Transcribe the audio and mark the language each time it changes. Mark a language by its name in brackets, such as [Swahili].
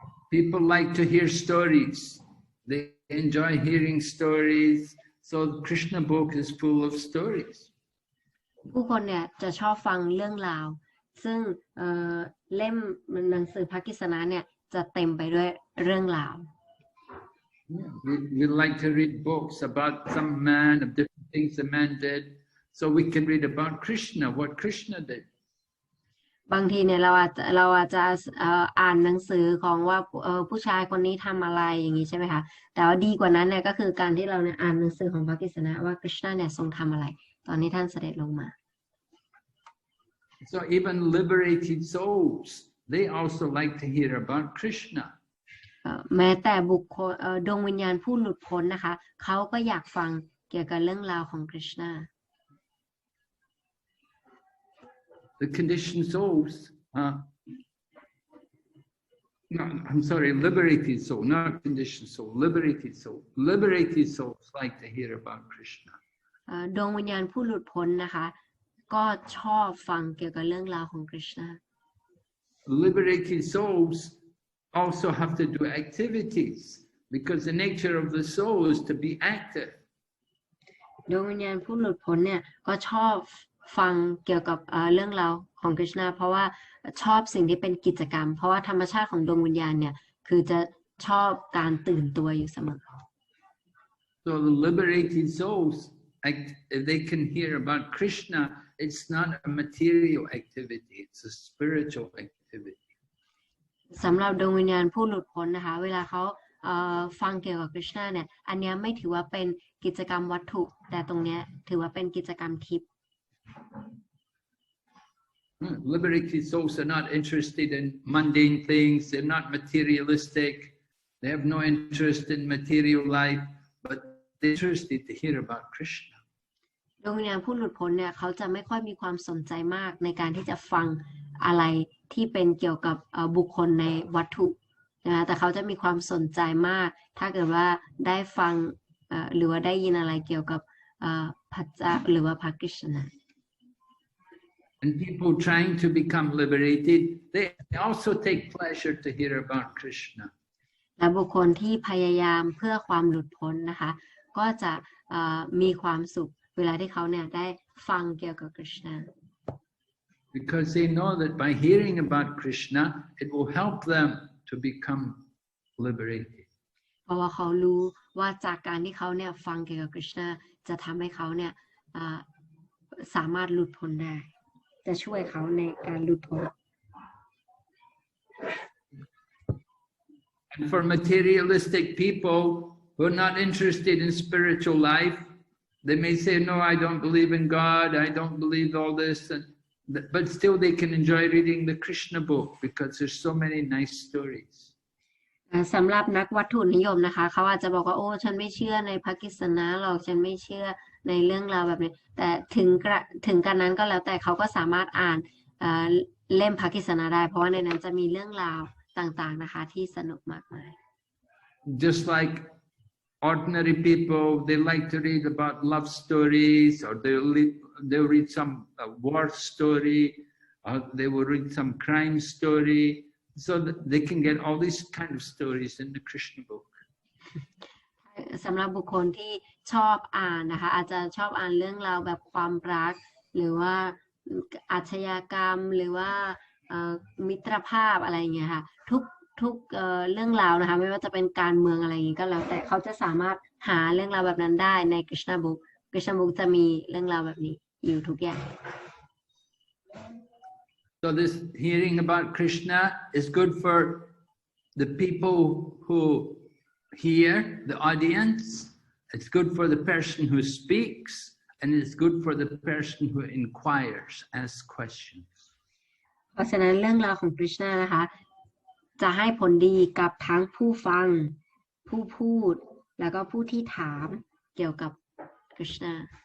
[English] People like to hear stories. They enjoy hearing stories. So Krishna book is full of stories. [Thai] ผู้คนเนี่ยจะชอบฟังเรื่องราวซึ่งเล่มหนังสือพระกิษณะเนี่ยจะเต็มไปด้วยเรื่องราว [English] We like to read books about some man of different things the man did, so we can read about Krishna, what Krishna did. [Thai] บางทีเนี่ยเราอาจจะอ่านหนังสือของว่าผู้ชายคนนี้ทำอะไรอย่างนี้ใช่ไหมคะแต่ว่าดีกว่านั้นเนี่ยก็คือการที่เราเนี่ยอ่านหนังสือของพระกฤษณะว่ากฤษณะเนี่ยทรงทำอะไรตอนนี้ท่านเสด็จลงมา [English] So even liberated souls, they also like to hear about Krishna. [Thai] แม้แต่บุคคลดวงวิญญาณผู้หลุดพ้นนะคะเขาก็อยากฟังเกี่ยวกับเรื่องราวของกฤษณะ [English] The conditioned souls, no, I'm sorry, liberated soul, not conditioned soul, liberated soul. Liberated souls like to hear about Krishna. [Thai] ดวงวิญญาณผู้หลุดพ้นนะคะก็ชอบฟังเกี่ยวกับเรื่องราวของกฤษณะ [English] Liberated souls also have to do activities because the nature of the soul is to be active. [Thai] ดวงวิญญาณผู้หลุดพ้นเนี่ยก็ชอบฟังเกี่ยวกับเรื่องราวของกฤษณะเพราะว่าชอบสิ่งที่เป็นกิจกรรมเพราะว่าธรรมชาติของดวงวิญญาณเนี่ยคือจะชอบการตื่นตัวอยู่เสมอ [English] So the liberated souls, if they can hear about Krishna, it's not a material activity, it's a spiritual activity. [Thai] สำหรับดวงวิญญาณผู้หลุดพ้นนะคะเวลาเขาฟังเกี่ยวกับคริชนาเนี่ยอันเนี้ยไม่ถือว่าเป็นกิจกรรมวัตถุแต่ตรงเนี้ยถือว่าเป็นกิจกรรมทิพย์ [English] Liberated souls are not interested in mundane things. They're not materialistic. They have no interest in material life, but they're interested to hear about Krishna. [Thai] ดวงวิญญาณผู้หลุดพ้นเนี่ยเขาจะไม่ค่อยมีความสนใจมากในการที่จะฟังอะไรที่เป็นเกี่ยวกับบุคคลในวัตถุนะแต่เขาจะมีความสนใจมากถ้าเกิดว่าได้ฟังหรือว่าได้ยินอะไรเกี่ยวกับพระเจ้าหรือว่าพระกฤษณะ [English] And people trying to become liberated, they also take pleasure to hear about Krishna. [Thai] และบุคคลที่พยายามเพื่อความหลุดพ้นนะคะก็จะมีความสุขเวลาที่เขาเนี่ยได้ฟังเกี่ยวกับคริชนา [English] Because they know that by hearing about Krishna, it will help them to become liberated. [Thai] เพราะว่าเขารู้ว่าจากการที่เขาเนี่ยฟังเกี่ยวกับคริชนาจะทำให้เขาเนี่ยสามารถหลุดพ้นได้จะช่วยเขาในการหลุดพ้น [English] And for materialistic people who are not interested in spiritual life, they may say, no, I don't believe in God, I don't believe all this, but still they can enjoy reading the Krishna book because there's so many nice stories. [Thai] สำหรับนักวัตถุนิยมนะคะเขาอาจจะบอกว่าโอ้ฉันไม่เชื่อในพระกฤษณะหรอกฉันไม่เชื่อในเรื่องราวแบบนี้แต่ถึงกันนั้นก็แล้วแต่เขาก็สามารถอ่านเล่มพระกฤษณะได้เพราะว่าในนั้นจะมีเรื่องราวต่างๆนะคะที่สนุกมากมาย [English] Just like ordinary people, they like to read about love stories, or they'll read some war story, or they will read some crime story, so that they can get all these kind of stories in the Krishna book. [Thai] สำหรับบุคคลที่ชอบอ่านนะคะอาจจะชอบอ่านเรื่องราวแบบความรักหรือว่าอาชญากรรมหรือว่ามิตรภาพอะไรอย่างเงี้ยค่ะทุกเรื่องราวนะคะไม่ว่าจะเป็นการเมืองอะไรอย่างงี้ก็แล้วแต่เขาจะสามารถหาเรื่องราวแบบนั้นได้ใน Krishna Book Krishna Book จะมีเรื่องราวแบบนี้อยู่ทุกอย่าง [English] So this hearing about Krishna is good for the people who hear, the audience. It's good for the person who speaks, and it's good for the person who inquires, asks questions. [Thai] เพราะฉะนั้นเรื่องราวของ Krishna นะคะจะให้ผลดีกับทั้งผู้ฟังผู้พูดแล้วก็ผู้ที่ถามเกี่ยวกับ Krishna.